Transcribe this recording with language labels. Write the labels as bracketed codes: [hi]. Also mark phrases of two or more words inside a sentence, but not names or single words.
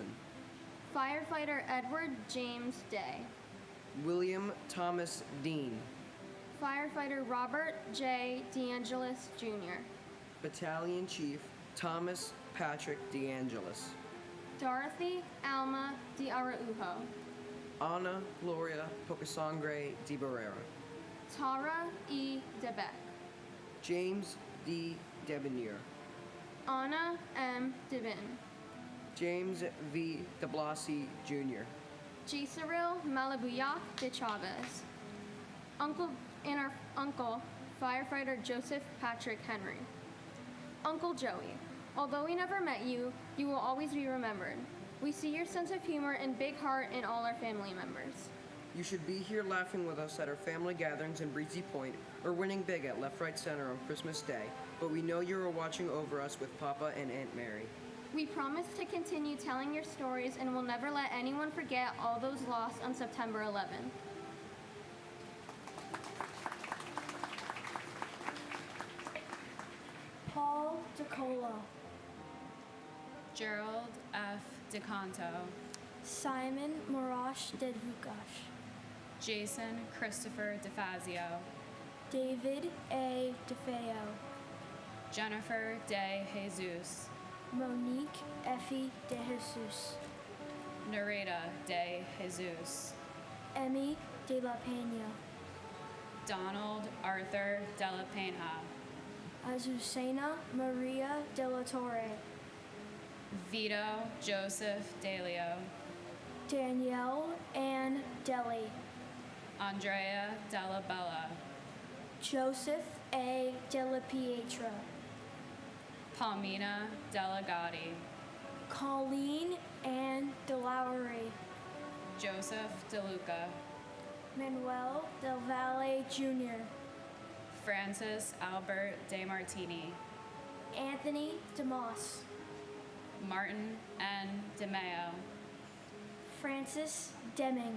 [en] Firefighter Edward James Day, William Thomas Dean, Firefighter Robert J. DeAngelis Jr., Battalion Chief Thomas Patrick DeAngelis, Dorothy Alma de Araujo, Ana Gloria Pocasangre de Barrera, Tara E. DeBeck, James D. Debonier, Anna M. Devin, James V. de Blasi Jr., Gisaril Malabuyak de Chavez, Uncle Firefighter Joseph Patrick Henry, Uncle Joey. Although we never met you, you will always be remembered. We see your sense of humor and big heart in all our family members. You should be here laughing with us at our family gatherings in Breezy Point or winning big at Left Right Center on Christmas Day, but we know you are watching over us with Papa and Aunt Mary. We promise to continue telling your stories and will never let anyone forget all those lost on September 11th. Paul DeColo, Gerald F. DeCanto, Simon Marash Dedvukash, Jason Christopher DeFazio, David A. DeFeo, Jennifer De Jesus, Monique Effie De Jesus, Nareda De Jesus, Emmy De La Pena, Donald Arthur De La Pena, Azucena Maria De La Torre, Vito Joseph DeLeo, Danielle Ann Deli, Andrea Della Bella, Joseph A. Della Pietra, Palmina Delegati, Colleen Ann DeLaury, Joseph DeLuca, Manuel Del Valle Jr., Francis Albert De Martini, Anthony DeMoss, Martin N. DeMeo, Francis Deming,